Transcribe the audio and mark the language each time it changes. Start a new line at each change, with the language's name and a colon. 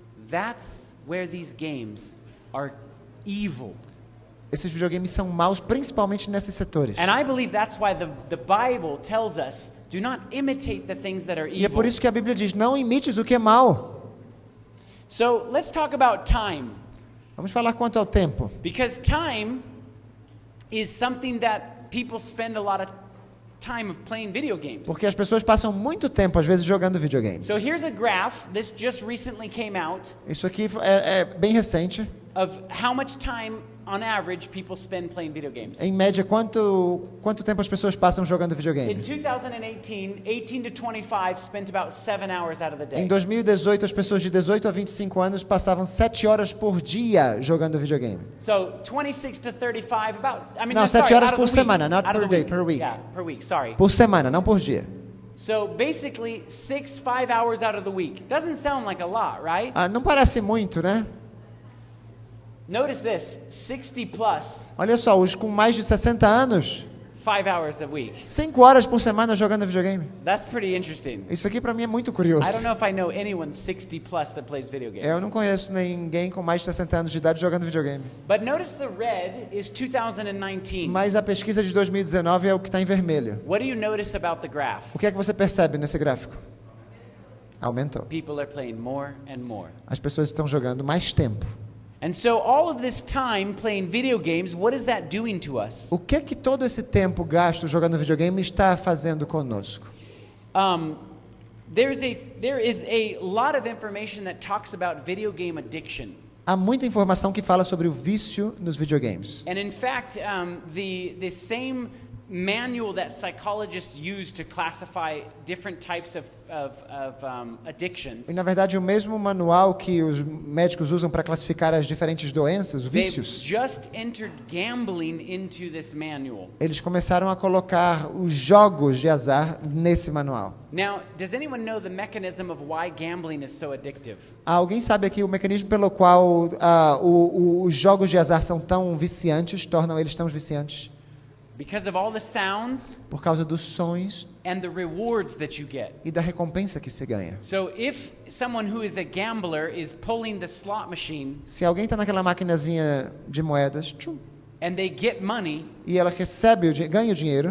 English: That's where these games are evil.
Portuguese: Esses videogames são maus, principalmente nesses setores.
English: And I believe that's why the Bible tells us, do not imitate the things that are
Portuguese: E é por
English: evil.
Portuguese: isso que a Bíblia diz, não imites o que é mal.
English: So let's talk about time.
Portuguese: Vamos falar quanto ao tempo.
English: Because time is something that people spend a lot of time of playing video games.
Portuguese: Porque as pessoas passam muito tempo, às vezes, jogando videogames.
English: So here's a graph, this just recently came out,
Portuguese: Isso aqui é bem recente.
English: of how much time on average people spend playing video games.
Portuguese: Em média, quanto tempo as pessoas passam jogando
English: In
Portuguese: videogame?
English: 2018, 18 to 25 spent about 7 hours out of the day.
Portuguese: Em 2018, as pessoas de 18 a 25 anos passavam 7 horas por dia jogando videogame.
English: So 26 to 35,
Portuguese: No, 7 horas por semana,
English: not out of per the day, per week. Yeah, per week, sorry.
Portuguese: Por semana, não por dia.
English: So basically 5 hours out of the week. Doesn't sound like a lot, right?
Portuguese: Não parece muito, né?
English: Notice this, 60 plus,
Portuguese: Olha só, os com mais de 60 anos,
English: 5 hours a week.
Portuguese: 5 horas por semana jogando videogame.
English: That's pretty interesting.
Portuguese: Isso aqui pra mim é muito
English: I
Portuguese: curioso.
English: don't know if I know anyone 60 plus that plays video games.
Portuguese: Eu não conheço ninguém com mais de 60 anos de idade jogando videogame.
English: But notice the red is 2019.
Portuguese: Mas a pesquisa de 2019 é o que está em vermelho.
English: What do you notice about the graph?
Portuguese: O que é que você percebe nesse gráfico? Aumentou.
English: People are playing more and more.
Portuguese: As pessoas estão jogando mais tempo.
English: And so all of this time playing video games, what is that doing to us?
Portuguese: O que é que todo esse tempo gasto jogando videogame está fazendo conosco?
English: There is a lot of information that talks about video game addiction.
Portuguese: Há muita informação que fala sobre o vício nos videogames.
English: And in fact, the same manual that psychologists use to classify different types of addictions.
Portuguese: E na verdade o mesmo manual que os médicos usam para classificar as diferentes doenças, os
English: They've
Portuguese: vícios,
English: just entered gambling into this manual.
Portuguese: eles começaram a colocar os jogos de azar nesse manual.
English: Now, does anyone know the mechanism of why gambling is so addictive?
Portuguese: Alguém sabe aqui o mecanismo pelo qual os jogos de azar são tão viciantes, tornam eles tão viciantes?
English: Because of all the sounds
Portuguese: Por causa dos sons
English: and the rewards that you get.
Portuguese: e da recompensa que se ganha.
English: So if someone who is a gambler is pulling the slot machine
Portuguese: Se alguém está naquela maquinazinha de moedas, tchum,
English: and they get money,
Portuguese: e ela recebe ganha o dinheiro,